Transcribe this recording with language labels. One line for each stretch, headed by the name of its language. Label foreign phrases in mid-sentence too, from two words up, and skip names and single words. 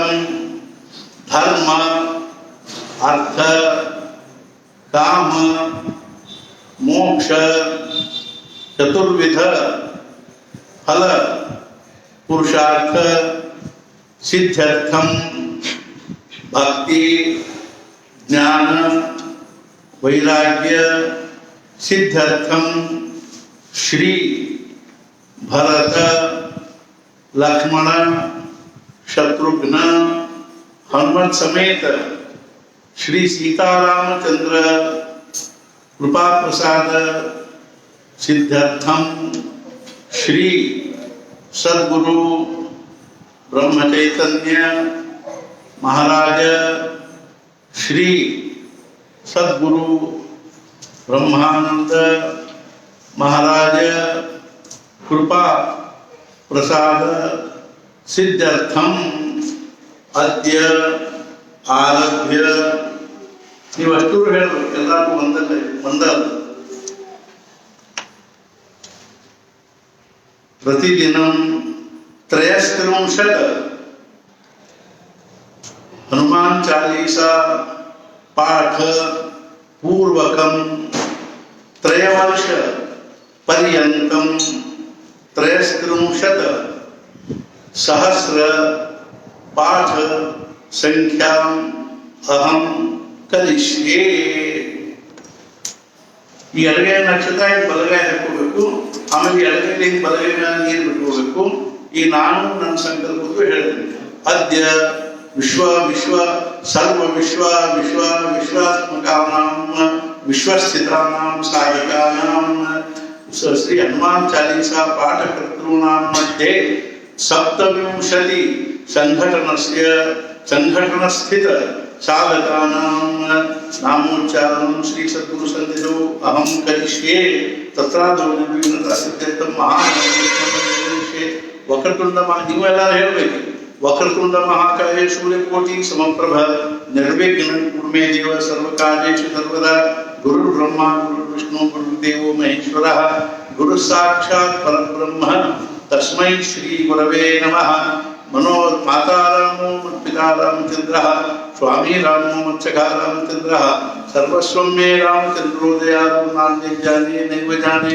Sanskrit: धर्म अर्थ काम मोक्ष चतुर्विध फल पुरुषार्थ सिद्ध्यर्थम भक्ति ज्ञान वैराग्य सिद्ध्यर्थम श्री भरत लक्ष्मण शत्रुघ्न हनुमत समेत श्री सीतारामचंद्र कृपा प्रसाद सिद्ध्यर्थम श्री सद्गुरु ब्रह्मचैतन्य महाराज श्री सद्गुरु ब्रह्मानंद महाराज कृपा प्रसाद सिद्ध्यर्थम अद्य आरभ्य
Kannada: ನೀವಷ್ಟು ಹೇಳಬೇಕು ಎಲ್ಲರಿಗೂ ಒಂದಲ್ಲ
Sanskrit: प्रतिदिनं त्रयस्त्रिंशत् हनुमान चालीसा पाठ पूर्वकं त्रयवर्ष पर्यन्तं त्रयस्त्रिंशत् सहस्र पाठ संख्याम् अहं कलिष्ये
Kannada: ಈ ಎಡಗೈ ನಕ್ಷತ್ರ ಬಲಗೈ ಹಾಕೋಬೇಕು ಆಮೇಲೆ ಎಡಗೈ ಬಲಗೈ ಮೇಲೆ ನೀರು ಬಿಟ್ಕೋಬೇಕು ಈ ನಾನು ನನ್ನ ಸಂಕಲ್ಪದ್ದು ಹೇಳಿದೆ
Sanskrit: ಅದ್ಯ ವಿಶ್ವ ವಿಶ್ವ ಸರ್ವ ವಿಶ್ವ ವಿಶ್ವ ವಿಶ್ವಾತ್ಮಕಾನಾಂ ವಿಶ್ವಸ್ಥಿತಾನಾಂ ಸಾಧಕಾನಾಂ ಶ್ರೀ ಹನುಮಾನ್ ಚಾಲೀಸಾ ಪಾಠಕರ್ತॄಣಾಂ मध्ये सप्तविंशति संघटन स्थित साधकानां नामोच्चारणं श्री सद्गुरु सन्निधौ अहं करिष्ये तत्रादौ निर्विघ्नता सिद्ध्यर्थं महाकरिष्ये वक्रतुंड
Kannada: ನೀವೆಲ್ಲರೂ ಹೇಳಬೇಕು
Sanskrit: वक्रतुंड महाकाय सूर्यकोटि समप्रभ निर्विघ्नं कुरु मे देव सर्वकार्येषु सर्वदा गुरु ब्रह्मा गुरु विष्णु गुरुदेवो महेश्वरः गुरु साक्षात् परब्रह्म तस्मै श्री गुरवे नमः मनो माता रामो पिता रामचंद्रः स्वामी रामो मत्सखा रामचंद्रः सर्वस्वं मे रामचंद्रो दयालु नान्यं जाने नैव जाने